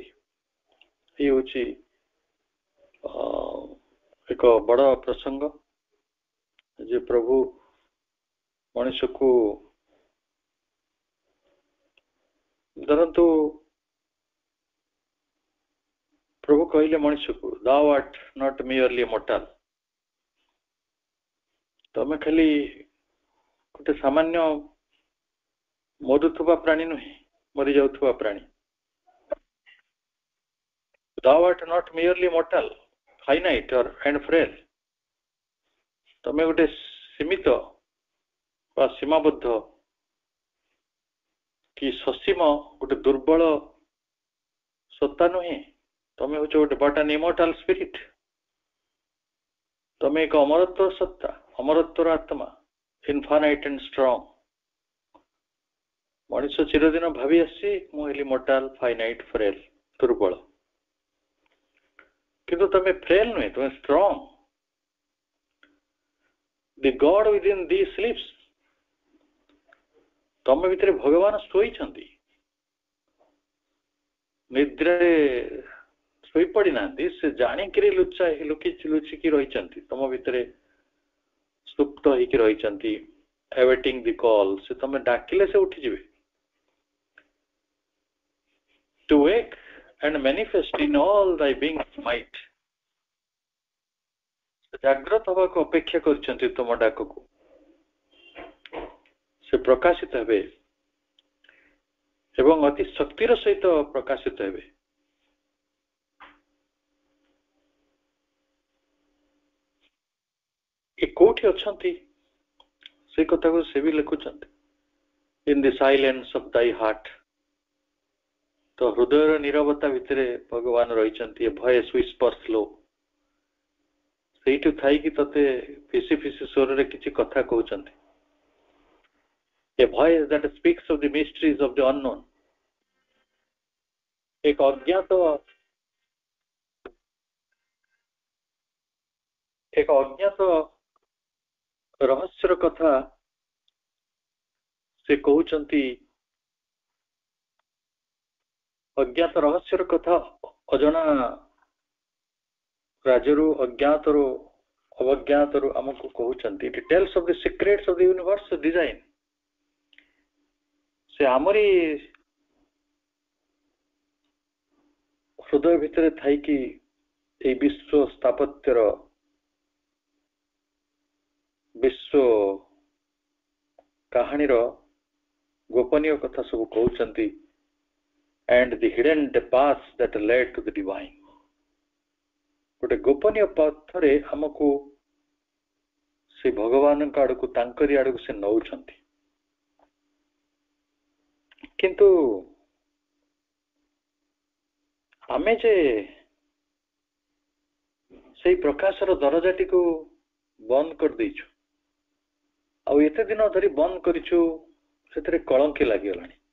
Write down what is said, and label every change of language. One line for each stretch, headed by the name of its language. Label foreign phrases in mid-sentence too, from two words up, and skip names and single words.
Odia: ଇଏ ହଉଛି ଏକ ବଡ଼ ପ୍ରସଙ୍ଗ ଯେ ପ୍ରଭୁ ମଣିଷକୁ ଧରନ୍ତୁ, ପ୍ରଭୁ କହିଲେ ମଣିଷକୁ
English: thou art not merely mortal,
Odia: ତମେ ଖାଲି ଗୋଟେ ସାମାନ୍ୟ ମରୁଥିବା ପ୍ରାଣୀ ନୁହେଁ, ମରିଯାଉଥିବା ପ୍ରାଣୀ।
English: thou art not merely mortal, finite and frail,
Odia: ତମେ ଗୋଟେ ସୀମିତ ବା ସୀମାବଦ୍ଧ କି ସସୀମ ଗୋଟେ ଦୁର୍ବଳ ସତ୍ତା ନୁହେଁ, ତମେ ହଉଛ ଗୋଟେ
English: but an immortal spirit,
Odia: ତମେ ଏକ ଅମରତ୍ୱ ସତ୍ତା, ଅମରତ୍ୱର ଆତ୍ମା,
English: infinite and strong।
Odia: ମଣିଷ ଚିରଦିନ ଭାବି ଆସିଛି ମୁଁ ହେଲି
English: mortal, finite, frail,
Odia: ଦୁର୍ବଳ, କିନ୍ତୁ ତମେ frail ନୁହେଁ, ତମେ strong।
English: the God within thee sleeps,
Odia: ତମ ଭିତରେ ଭଗବାନ ଶୋଇଛନ୍ତି, ନିଦ୍ରାରେ ଶୋଇପଡ଼ି ନାହାନ୍ତି, ସେ ଜାଣିକିରି ଲୁଚିକି ରହିଛନ୍ତି, ତମ ଭିତରେ ସୁପ୍ତ ହେଇକି ରହିଛନ୍ତି,
English: awaiting the call,
Odia: ସେ ତମେ ଡାକିଲେ ସେ ଉଠିଯିବେ।
English: to wake and manifest in all thy being might,
Odia: ଜାଗ୍ରତ ହେବାକୁ ଅପେକ୍ଷା କରିଛନ୍ତି ତୁମ ଡାକକୁ, ସେ ପ୍ରକାଶିତ ହେବେ ଏବଂ ଅତି ଶକ୍ତିର ସହିତ ପ୍ରକାଶିତ ହେବେ। ଏ କୋଉଠି ଅଛନ୍ତି ସେ କଥାକୁ ସେ ବି ଲେଖୁଛନ୍ତି,
English: in the silence of thy heart,
Odia: ତ ହୃଦୟର ନିରବତା ଭିତରେ ଭଗବାନ ରହିଛନ୍ତି।
English: a voice whispers low,
Odia: ସେଇଠୁ ଥାଇକି ତତେ ଫିସି ଫିସି ସ୍ୱରରେ କିଛି କଥା କହୁଛନ୍ତି।
English: A voice that speaks of the mysteries of the unknown,
Odia: ଏକ ଅଜ୍ଞାତ ରହସ୍ୟର କଥା ସେ କହୁଛନ୍ତି, ଅଜ୍ଞାତ ରହସ୍ୟର କଥା ଅଜଣା ରାଜରୁ ଅଜ୍ଞାତରୁ ଅବଜ୍ଞାତରୁ ଆମକୁ କହୁଛନ୍ତି।
English: It tells of the secrets of the universe design,
Odia: ସେ ଆମରି ହୃଦୟ ଭିତରେ ଥାଇକି এই ବିଶ୍ୱ ସ୍ଥାପତ୍ୟର ବିଶ୍ୱ କାହାଣୀର ଗୋପନୀୟ କଥା ସବୁ କହୁଛନ୍ତି।
English: and the hidden paths that led to the divine,
Odia: ଗୋଟେ ଗୋପନୀୟ ପଥରେ ଆମକୁ ସେ ଭଗବାନଙ୍କ ଆଡକୁ, ତାଙ୍କରି ଆଡକୁ ସେ ନଉଛନ୍ତି। କିନ୍ତୁ ଆମେ ଯେ ସେଇ ପ୍ରକାଶର ଦରଜାଟିକୁ ବନ୍ଦ କରିଦେଇଛୁ, ଆଉ ଏତେ ଦିନ ଧରି ବନ୍ଦ କରିଛୁ, ସେଥିରେ କଳଙ୍କି ଲାଗିଗଲାଣି।